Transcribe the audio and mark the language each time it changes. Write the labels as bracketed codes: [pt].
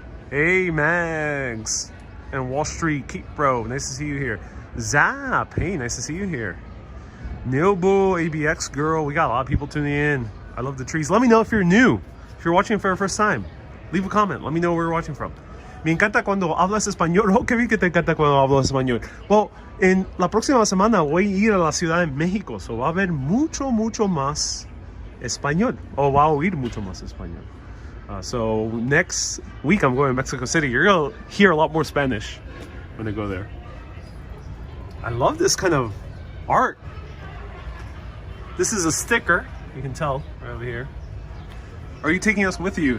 [en] Hey, Mags. And Wall Street, Keep Bro. Nice to see you here. Zap, hey, nice to see you here. Neilbo, ABX girl, we got a lot of people tuning in. I love the trees. Let me know if you're new, if you're watching for the first time. Leave a comment, let me know where you're watching from. [es] Me encanta cuando hablas español. Oh, qué bien que te encanta cuando hablas español. Well, en la próxima semana voy a ir a la Ciudad de México, so va a haber mucho más español, o va a oír mucho más español. [en] So next week I'm going to Mexico City. You're gonna hear a lot more Spanish when I go there. I love this kind of art. This is a sticker. You can tell right over here. Are you taking us with you?